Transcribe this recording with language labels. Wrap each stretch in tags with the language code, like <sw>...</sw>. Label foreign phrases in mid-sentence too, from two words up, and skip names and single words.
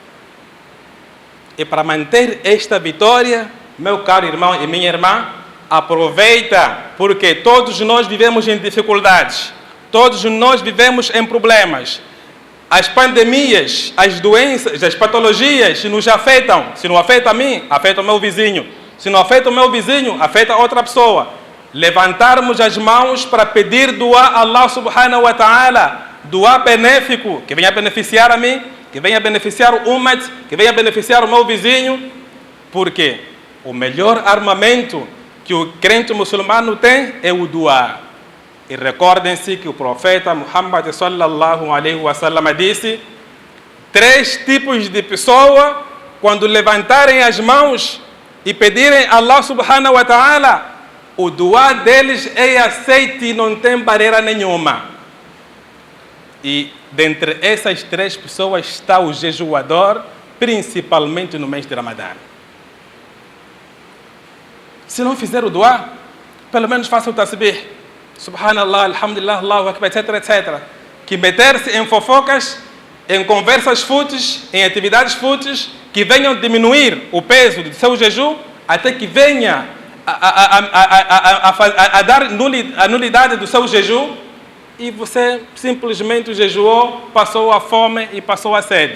<pt>E para manter esta vitória, meu caro irmão e minha irmã, aproveita, porque todos nós vivemos em dificuldades, todos nós vivemos em problemas. As pandemias, as doenças, as patologias nos afetam. Se não afeta a mim, afeta o meu vizinho. Se não afeta o meu vizinho, afeta outra pessoa. Levantarmos as mãos para pedir doa a Allah</pt> <ar>سبحانه وتعالى,</ar> <pt>doa benéfico, que venha beneficiar a mim, que venha beneficiar o Ummat, que venha beneficiar o meu vizinho, porque o melhor armamento que o crente muçulmano tem é o doa. E recordem-se que o profeta Muhammad</pt> <ar>صلى الله عليه وسلم</ar> <pt>disse: 3 tipos de pessoa, quando levantarem as mãos e pedirem a Allah</pt> <ar>سبحانه وتعالى,</ar> <pt>o doa deles é aceito e não tem barreira nenhuma. E dentre essas 3 pessoas está o jejuador, principalmente no mês de Ramadã. Se não fizer o doa, pelo menos faça o tasbih.</pt> <ar>سبحان الله الحمد لله الله أكبر,</ar> <pt>etc, etc. Que meter-se em fofocas, em conversas fúteis, em atividades fúteis, que venham diminuir o peso do seu jejum, até que venha a dar a nulidade do seu jejum, e você simplesmente jejuou, passou a fome e passou a sede.</pt>